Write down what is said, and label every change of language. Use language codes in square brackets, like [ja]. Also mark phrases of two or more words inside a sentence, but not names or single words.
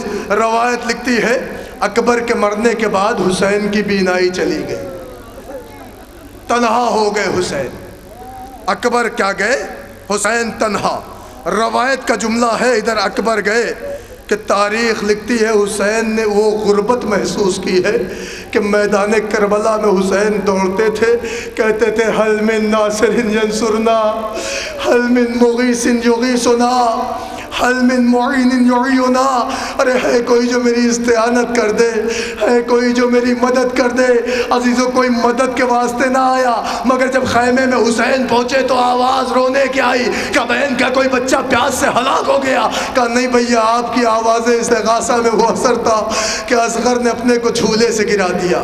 [ur] روایت لکھتی ہے اکبر کے مرنے کے بعد حسین کی بینائی چلی گئی، تنہا ہو گئے حسین۔ اکبر کیا گئے؟ حسین تنہا۔ روایت کا جملہ ہے ادھر اکبر گئے کہ تاریخ لکھتی ہے حسین نے وہ غربت محسوس کی ہے کہ میدان کربلا میں حسین دوڑتے تھے، کہتے تھے [ar] حل من ناصر ینصرنا، حل من مغیث یغیثنا، حل من معین یعیننا۔ [ur] ارے ہے کوئی جو میری استعانت کر دے، ہے کوئی جو میری مدد کر دے۔ عزیزوں کوئی مدد کے واسطے نہ آیا، مگر جب خیمے میں حسین پہنچے تو آواز رونے کی آئی کہ بہن کا کوئی بچہ پیاس سے ہلاک ہو گیا۔ کہا نہیں بھیا آپ کی آواز استغاثہ میں وہ اثر تھا کہ اصغر نے اپنے کو جھولے سے گرا دیا۔